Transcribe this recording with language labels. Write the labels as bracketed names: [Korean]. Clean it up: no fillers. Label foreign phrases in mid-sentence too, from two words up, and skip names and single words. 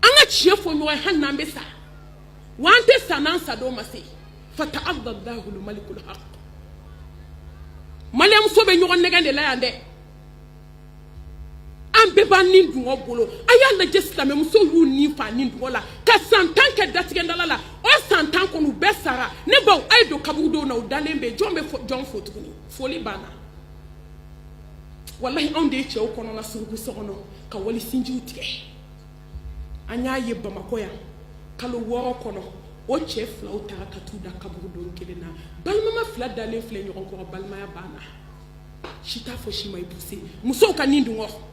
[Bambara] tiɲɛ fɔ ɲɔgɔn ye hali n'an bɛ sa wa an tɛ sa n'an sa don ma se [Arabic] فتعالى الله الملك الحق [Bambara] maliyɛn muso bɛ ɲɔgɔn nɛgɛn de la yan dɛ an bɛɛ b'an ni dungɔ bolo a y'a lajɛ silamɛ musow y'u ni fa ni dungɔ la ka san 10 kɛ datigɛndala la o san 10 kɔnɔ u bɛɛ sara ne baw a ye don kaburudenw na u dalen bɛ jɔn bɛ jɔn fo tuguni foli banna wallahi anw de ye cɛw kɔnɔna suruku so kɔnɔ ka wali sinjiw tigɛ an y'a ye Bamakɔ yan kalo 6 kɔnɔ o cɛ filaw taara ka t'u da kaburudenw kelen na balimama fila dalen filɛ ɲɔgɔn kɔrɔ balimaya banna si t'a fɔ si ma i poussé musow ka nin dungɔ